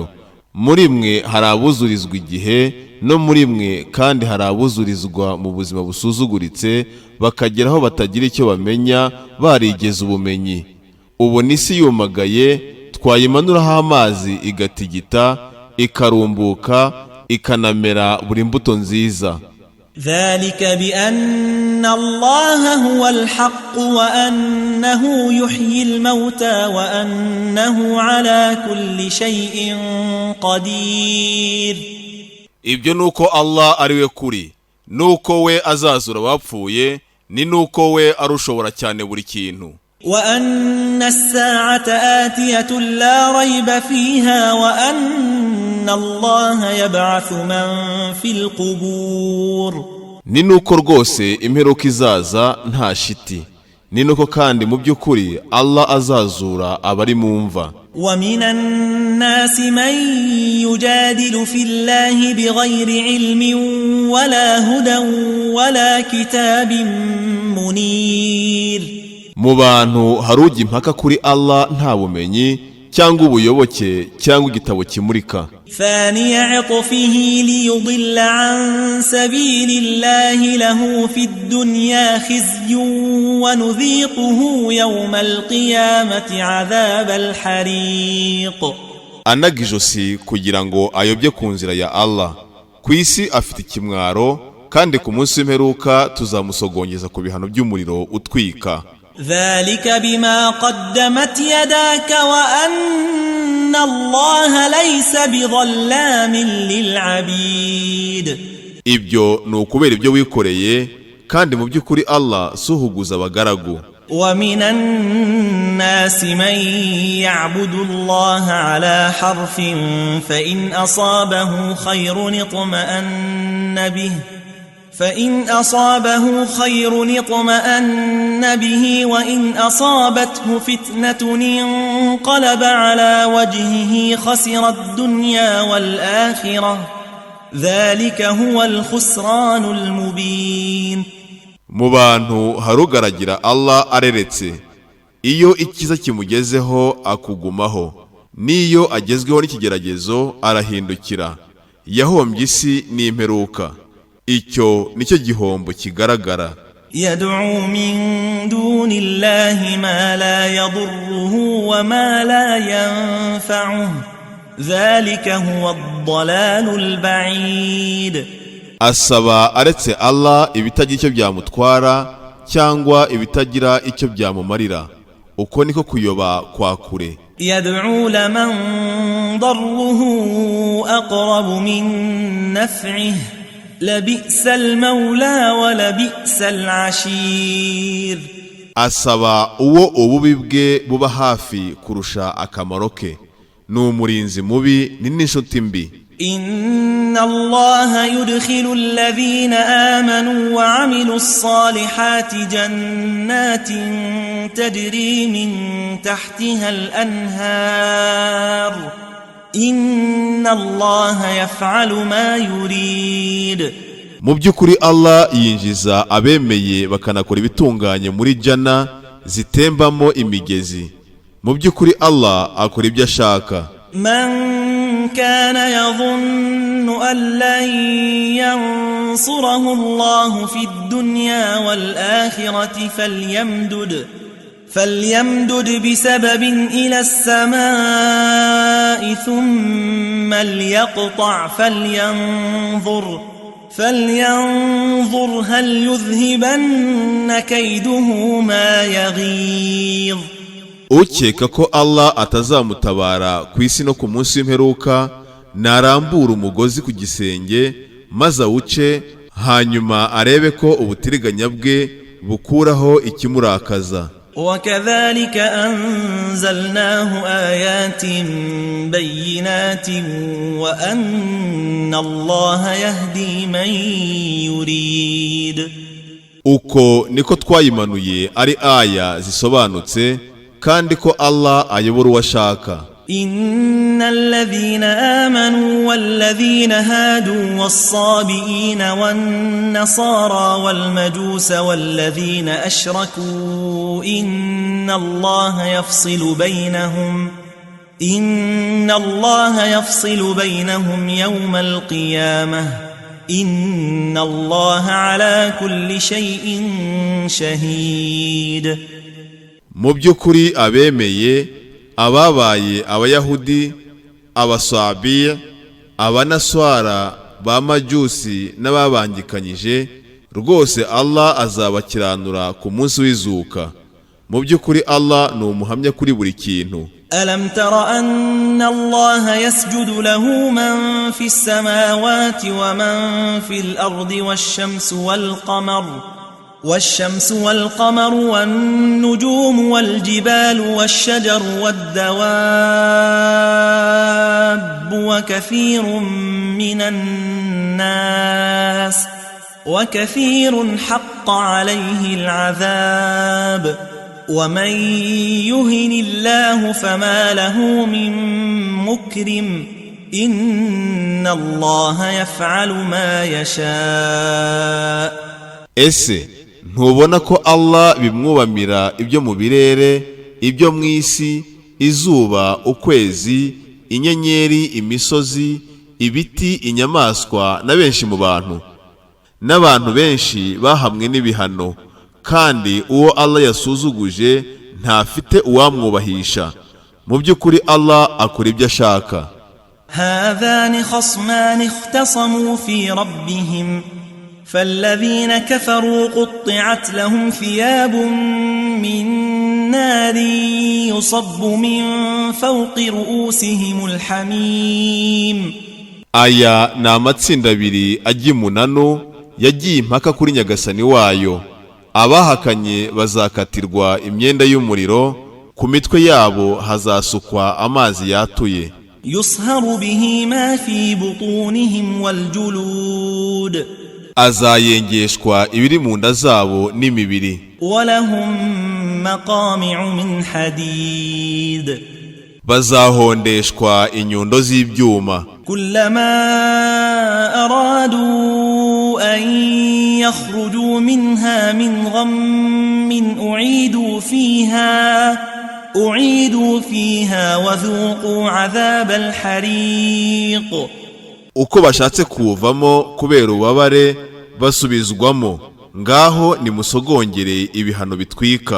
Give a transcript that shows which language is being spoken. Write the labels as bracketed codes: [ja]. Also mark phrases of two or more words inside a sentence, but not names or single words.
[rw] Muri mwe hari abuzurizwa igihe, no muri mwe kandi hari abuzurizwa mu buzima busuzuguritse, bakageraho batagira icyo bamenya barigeze ubumenyi. Ubona isi yumagaye, twayimanuraho amazi igatigita, ikarumbuka, ikanamera buri mbuto nziza. [ar] ذلك بأن الله هو الحق وأنه يحيي الموتى وأنه على كل شيء قدير. [rw] Ibyo nuko Allah ariwe kuri, nuko we azazura abapfuye, ni nuko we arushobora cyane buri kintu. [ar] وأن الساعة آتية لا ريب فيها وأن الله يبعث من في القبور. [rw] Ni nuko rwose imperuka izaza nta shiti, ni nuko kandi mu by'ukuri Allah azazura abari mu mva. [ar] ومن الناس من يجادل في الله بغير علم ولا هدى ولا كتاب منير. [rw] Mu bantu hari ujya impaka kuri Allah nta bumenyi cyangwa ubuyoboke cyangwa igitabo kimurika. [ar] ثاني عطفه ليضل عن سبيل الله له في الدنيا خزي ونذيقه يوم القيامة عذاب الحريق. [rw] anaga ijosi kugira ngo ayobye ku nzira ya Allah. Ku isi afite ikimwaro kandi ku munsi w'imperuka tuzamusogongeza ku bihano by'umuriro utwika. [ar] ذلك بما قدمت يداك وأن الله ليس بظلام للعبيد. [rw] ibyo ni ukubera ibyo wikoreye kandi mu by'ukuri Allah suhuguza abagaragu. [ar] ومن الناس من يعبد الله على حرف فإن أصابه خير اطمأن به وإن أصابته فتنة انقلب على وجهه خسر الدنيا والآخرة ذلك هو الخسران المبين. [rw] mu bantu harugaragira Allah areretse, iyo ikiza kimugezeho akugumaho, niyo agezweho n'ikigeragezo arahindukira, yahombye isi n'imperuka. icyo nicyo gihombo kigaragara. [ar] يدعو من دون الله ما لا يضره وما لا ينفعه ذلك هو الضلال البعيد. [rw] asaba aretse Allah ibitagira icyo byamutwara cyangwa ibitagira icyo byamumarira, uko niko kuyoba kwa kure. [ar] يدعو لمن ضره أقرب من نفعه لبئس المولى ولبئس العشير. [rw] asaba uwo ububi bwe buba hafi kurusha akamaro ke, ni umurinzi mubi ni n'inshuti mbi. [ar] إن الله يدخل الذين آمنوا وعملوا الصالحات جنات تجري من تحتها الأنهار إن الله يفعل ما يريد. [rw] mu by'ukuri Allah yinjiza abemeye bakanakora ibitunganye muri jana zitembamo imigezi. mu by'ukuri Allah akora ibyo ashaka. [ar] من كان يظن أن لن ينصره الله في الدنيا والآخرة فليمدد بسبب إلى السماء ثم ليقطع فلينظر هل يذهبن كيده ما يغيظ. [rw] ukeka ko Allah atazamutabara ku isi no ku munsi w'imperuka narambura umugozi ku gisenge maze awuce, hanyuma arebe ko ubutiriganya bwe bukuraho ikimurakaza. [ar] وكذلك أنزلناه آيات بينات وأن الله يهدي من يريد. [rw] uko niko twayimanuye ari aya zisobanutse kandi ko Allah ayobora uwashaka. [ar] إن الذين آمنوا والذين هادوا والصابئين والنصارى والمجوس والذين أشركوا إن الله يفصل بينهم يوم القيامة إن الله على كل شيء شهيد. [rw] mu by'ukuri abemeye, ababaye abayahudi, abasabiya, abanaswara, ba majusi n'ababangikanyije, rwose Allah azabakiranura ku munsi w'izuka. mu by'ukuri Allah ni umuhamya kuri buri kintu. [ar] ألم تر أن الله يسجد له من في السماوات ومن في الأرض والشمس والقمر والنجوم والجبال والشجر والدواب وكثير حق عليه العذاب ومن يهن الله فما له من مكرم إن الله يفعل ما يشاء. [rw] ese ntubona ko Allah bimwubamira ibyo mu birere, ibyo mu isi, izuba, ukwezi, inyenyeri, imisozi, ibiti, inyamaswa na benshi mu bantu. N'abantu benshi bahamwe n'ibihano, kandi uwo Allah yasuzuguje ntafite uwamwubahisha. Mu by'ukuri Allah akora ibyo ashaka. [ar] هذان خصمان اختصموا في ربهم فالذين كفروا قطعت لهم ثياب من نار يصب من فوق رؤوسهم الحميم. [rw] Aya ni amatsinda abiri agimunano yagiye impaka kuri nyagasani wayo. Abahakanye bazakatirwa imyenda y'umuriro, ku mitwe yabo hazasukwa amazi yatuye. [ar] يصهر به ما في بطونهم والجلود. [rw] Azayengeshwa ibiri mu nda zabo n'imibiri. [ar] ولهم مقامع من حديد. [rw] Bazahondeshwa inyundo z'ibyuma. [ar] كلما أرادوا أن يخرجوا منها من غم أعيدوا فيها وذوقوا عذاب الحريق. [rw] Uko bashatse kuvamo kubera ubabare basubizwamo, ngaho nimusogongere ibihano bitwika.